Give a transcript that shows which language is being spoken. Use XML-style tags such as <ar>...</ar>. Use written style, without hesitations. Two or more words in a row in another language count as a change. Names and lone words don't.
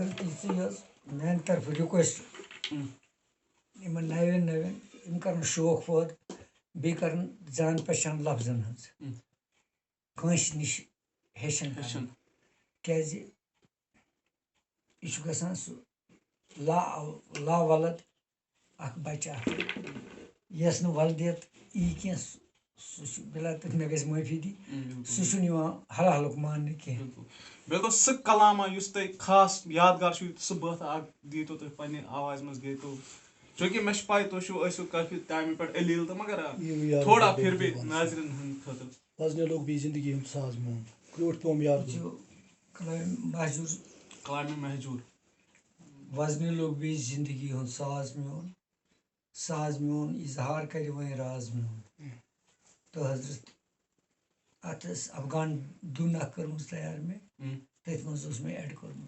<ks>حضرت یِژٕے حظ میٛانہِ طرفہٕ رِکویسٹ یِمن نَوٮ۪ن یِم کَرن شوق پٲدٕ بیٚیہِ کَرن جان پہچان لفظن ہٕنٛز کٲنٛسہِ نِش ہیٚچھن کیٛازِ یہِ چھُ گژھان سُہ لاولد اکھ بچہِ اکھ یۄس نہٕ ولدِیت یی کینٛہہ سُہ چھُ بِلا تہٕ مےٚ گژھِ معٲفی دی سُہ چھُنہٕ یِوان حل حلُک ماننہٕ کینٛہہ بِلکُل سُہ کلاما یُس تۄہہِ خاص یادگار چھُ سُہ بٲتھا اکھ دیٖتو تُہۍ پننہِ آوازِ منٛز گیتو چوٗنٛکہِ مےٚ چھُ پاے تُہۍ چھِو ٲسِو کٲفی ٹایمہِ پٮ۪ٹھ علیٖل تہٕ مگر</ks> <ur>تھوڑا پھر بھی</ur> <ks>ناظریٖن ہٕنٛدِ خٲطرٕ وزنہِ لوگ بیٚیہِ زندگی ہُنٛد ساز میون کرٛوٗٹھ پیوم یار کلامہِ محجوٗر وزنہِ لوگ بیٚیہِ زندگی ہُنٛد ساز میون اظہار کرِ وۄنۍ راز میون تہٕ حضرت اتھ ٲس افغان دُن اکھ کٔرمٕژ تیار مےٚ تٔتھۍ منٛز اوس مےٚ ایڈ کوٚرمُت</ks>